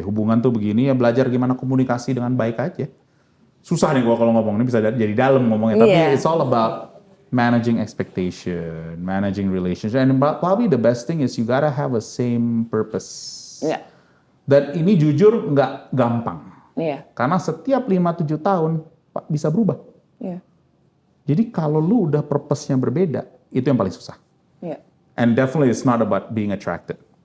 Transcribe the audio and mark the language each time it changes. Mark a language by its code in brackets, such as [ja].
[id] Hubungan tuh begini, ya belajar gimana komunikasi dengan baik aja. Susah nih gue kalau ngomong, ini bisa jadi dalam ngomongnya. [en] Tapi it's all about managing expectation, managing relationship. And probably the best thing is you gotta have a same purpose. [id] Dan ini jujur nggak gampang. Karena setiap 5-7 tahun bisa berubah. Jadi kalau lu udah purpose-nya berbeda, itu yang paling susah. [en] And definitely it's not about being attracted.